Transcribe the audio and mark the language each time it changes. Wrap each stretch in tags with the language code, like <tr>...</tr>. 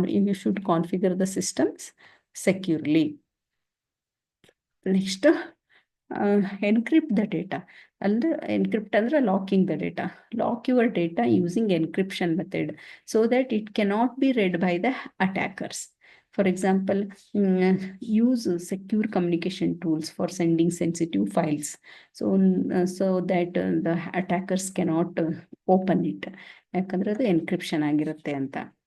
<en>You should configure the systems securely. Next encrypt the data. ಅಂದರೆ encrypt ಅಂದರೆ locking the data. Lock your data using encryption method so that it cannot be read by the attackers. For example, use secure communication tools for sending sensitive files so that the attackers cannot open it.</en> <kn>ಯಾಕಂದರೆ ಅದು encryption ಆಗಿರುತ್ತೆ ಅಂತ.</kn>